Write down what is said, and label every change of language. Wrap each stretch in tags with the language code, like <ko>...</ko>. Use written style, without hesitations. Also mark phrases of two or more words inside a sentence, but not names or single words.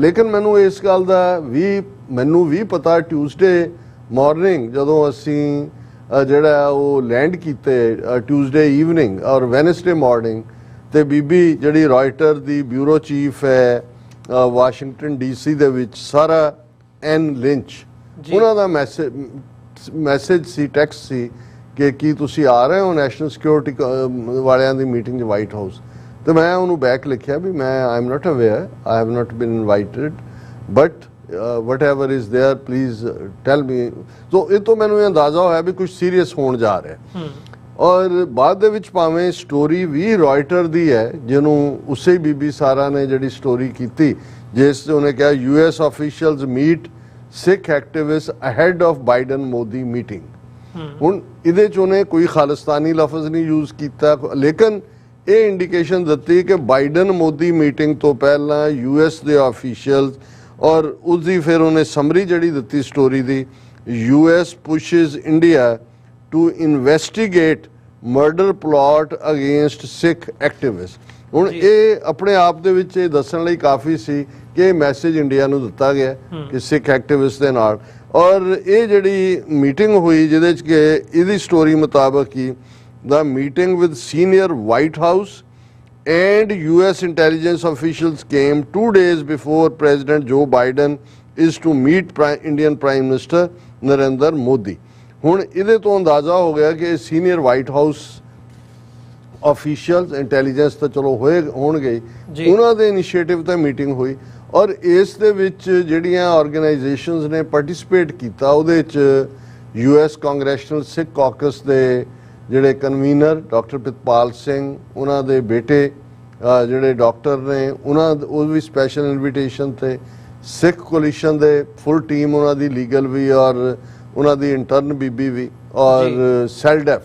<pa>ਲੇਕਿਨ ਮੈਨੂੰ ਇਸ ਗੱਲ ਦਾ ਮੈਨੂੰ ਵੀ ਪਤਾ,</pa> <en>Tuesday morning</en> <pa>ਜਦੋਂ ਅਸੀਂ ਜਿਹੜਾ ਉਹ ਲੈਂਡ ਕੀਤੇ</pa> <en>Tuesday evening</en> <pa>ਔਰ</pa> <en>Wednesday morning,</en> <pa>ਤੇ ਬੀਬੀ ਜਿਹੜੀ ਰਾਇਟਰ ਦੀ</pa> <en>bureau chief</en> <pa>ਹੈ ਵਾਸ਼ਿੰਗਟਨ ਡੀਸੀ ਦੇ ਵਿੱਚ, ਸਾਰਾ ਐਨ ਲਿੰਚ, ਉਹਨਾਂ ਦਾ ਮੈਸੇਜ ਸੀ, ਟੈਕਸਟ ਸੀ ਕਿ ਕੀ ਤੁਸੀਂ ਆ ਰਹੇ ਹੋ</pa> <en>national security</en> <pa>ਵਾਲਿਆਂ ਦੀ ਮੀਟਿੰਗ 'ਚ ਵਾਈਟ ਹਾਊਸ। ਤੇ ਮੈਂ ਉਹਨੂੰ ਬੈਕ ਲਿਖਿਆ ਵੀ ਮੈਂ</pa> <en>I am not aware, I have not been invited, but whatever is there please tell me।</en> <pa>ਸੋ ਇਹ ਤੋਂ ਮੈਨੂੰ ਇਹ ਅੰਦਾਜ਼ਾ ਹੋਇਆ ਵੀ ਕੁਝ ਸੀਰੀਅਸ ਹੋਣ ਜਾ ਰਿਹਾ। ਔਰ ਬਾਅਦ ਦੇ ਵਿੱਚ ਭਾਵੇਂ ਸਟੋਰੀ ਵੀ ਰਾਇਟਰ ਦੀ ਹੈ, ਜਿਹਨੂੰ ਉਸੇ ਬੀਬੀ ਸਾਰਾ ਨੇ ਜਿਹੜੀ ਸਟੋਰੀ ਕੀਤੀ, ਜਿਸ 'ਚ ਉਹਨੇ ਕਿਹਾ</pa> <en>US officials meet Sikh activists ahead of Biden Modi meeting।</en> <pa>ਹੁਣ ਇਹਦੇ 'ਚ ਉਹਨੇ ਕੋਈ ਖਾਲਿਸਤਾਨੀ ਲਫ਼ਜ਼ ਨਹੀਂ ਯੂਜ਼ ਕੀਤਾ, ਲੇਕਿਨ ਇਹ ਇੰਡੀਕੇਸ਼ਨ ਦਿੱਤੀ ਕਿ ਬਾਈਡਨ ਮੋਦੀ ਮੀਟਿੰਗ ਤੋਂ ਪਹਿਲਾਂ US ਦੇ ਆਫੀਸ਼ੀਅਲਸ, ਔਰ ਉਸਦੀ ਫਿਰ ਉਹਨੇ ਸਮਰੀ ਜਿਹੜੀ ਦਿੱਤੀ ਸਟੋਰੀ ਦੀ,</pa> <en>US pushes India to investigate murder plot against Sikh activists।</en> <pa>ਹੁਣ ਇਹ ਆਪਣੇ ਆਪ ਦੇ ਵਿੱਚ ਇਹ ਦੱਸਣ ਲਈ ਕਾਫੀ ਸੀ ਕਿ ਇਹ ਮੈਸੇਜ ਇੰਡੀਆ ਨੂੰ ਦਿੱਤਾ ਗਿਆ ਕਿ ਸਿੱਖ ਐਕਟਿਵਿਸਟ ਦੇ ਨਾਲ। ਔਰ ਇਹ ਜਿਹੜੀ ਮੀਟਿੰਗ ਹੋਈ ਜਿਹਦੇ 'ਚ ਕਿ ਇਹਦੀ ਸਟੋਰੀ ਮੁਤਾਬਕ ਹੀ</pa> <en>the meeting with senior White House and US intelligence officials came 2 days before President Joe Biden is to meet Indian Prime Minister Narendra Modi।</en> <pa>ਹੁਣ ਇਹਦੇ ਤੋਂ ਅੰਦਾਜ਼ਾ ਹੋ ਗਿਆ ਕਿ</pa> <en>senior White House officials intelligence</en> <pa>ਤਾਂ ਚਲੋ ਹੋਣਗੇ, ਉਹਨਾਂ ਦੇ ਇਨੀਸ਼ੀਏਟਿਵ ਤੇ ਮੀਟਿੰਗ ਹੋਈ। ਔਰ ਇਸ ਦੇ ਵਿੱਚ ਜਿਹੜੀਆਂ ਆਰਗੇਨਾਈਜੇਸ਼ਨਸ ਨੇ ਪਾਰਟਿਸਿਪੇਟ ਕੀਤਾ, ਉਹਦੇ 'ਚ US ਕਾਂਗਰੈਸ਼ਨਲ ਸਿੱਖ ਕਾਕਸ ਦੇ ਜਿਹੜੇ ਕਨਵੀਨਰ ਡਾਕਟਰ ਪ੍ਰਿਤਪਾਲ ਸਿੰਘ, ਉਹਨਾਂ ਦੇ ਬੇਟੇ ਜਿਹੜੇ ਡਾਕਟਰ ਨੇ, ਉਹ ਵੀ</pa> <en>special invitation</en> <pa>ਤੇ, ਸਿੱਖ ਕੋਲੀਸ਼ਨ ਦੇ</pa> <en>full team,</en> <pa>ਉਹਨਾਂ ਦੀ ਲੀਗਲ ਵੀ ਔਰ ਉਹਨਾਂ ਦੀ ਇੰਟਰਨ ਬੀਬੀ ਵੀ, ਔਰ ਸੈਲਡੈਫ।</pa>